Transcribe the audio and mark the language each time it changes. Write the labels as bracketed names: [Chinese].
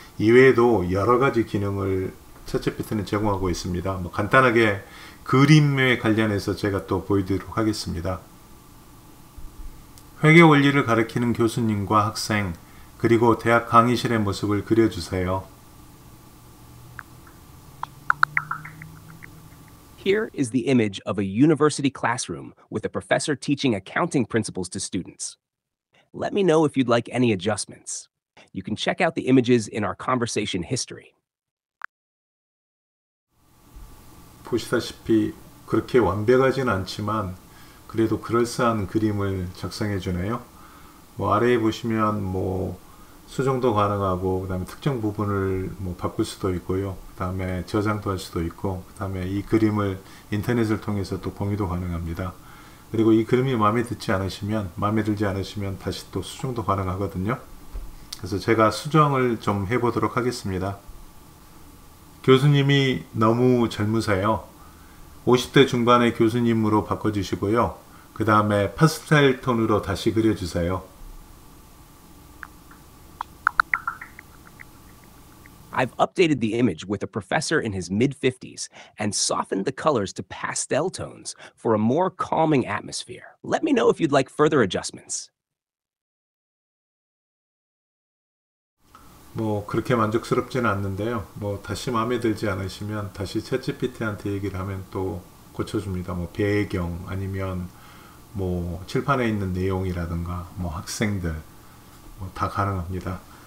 [Korean] 이외에도 여러 가지 기능을 챗GPT는 제공하고 있습니다. 뭐 간단하게 그림에 관련해서 제가 또 보여드리도록 하겠습니다. 회계 원리를 가르치는 교수님과 학생 그리고 대학 강의실의 모습을 그려주세요. [English] Here is the image of a university classroom with a professor teaching accounting principles to students. Let me know if you'd like any adjustments. You can check out the images in our conversation history. [Korean] 보시다시피 그렇게 완벽하진 않지만 그래도 그럴싸한 그림을 작성해 주네요. 뭐 아래에 보시면 뭐 수정도 가능하고 그다음에 특정 부분을 뭐 바꿀 수도 있고요. 그다음에 저장도 할 수도 있고 그다음에 이 그림을 인터넷을 통해서 또 공유도 가능합니다. 그리고 이 그림이 마음에 들지 않으시면 다시 또 수정도 가능하거든요. 그래서 제가 수정을 좀 해보도록 하겠습니다. 교수님이 너무 젊으세요. 50대 중반의 교수님으로 바꿔주시고요. 그 다음에 파스텔 톤으로 다시 그려주세요. [English] I've updated the image with a professor in his mid 50s and softened the colors to pastel tones for a more calming atmosphere. Let me know if you'd like further adjustments. [Korean] 뭐 그렇게 만족스럽지는 않는데요. 뭐 다시 마음에 들지 않으시면 다시 챗GPT한테 얘기를 하면 또 고쳐줍니다. 뭐 배경 아니면 뭐 칠판에 있는 내용이라든가 뭐 학생들 뭐 다 가능합니다.